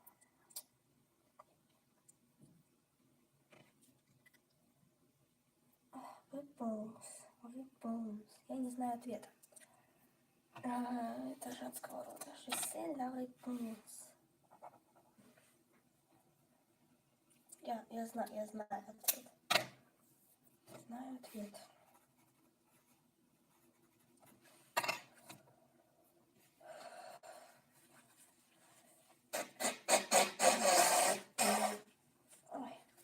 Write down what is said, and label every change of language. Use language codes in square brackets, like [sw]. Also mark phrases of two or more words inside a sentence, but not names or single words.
[ru] Bounce. Я не знаю ответа. Это женского рода. [fr] Je sais la réponse. [ru] Я знаю ответ. Знаю ответ. Ой.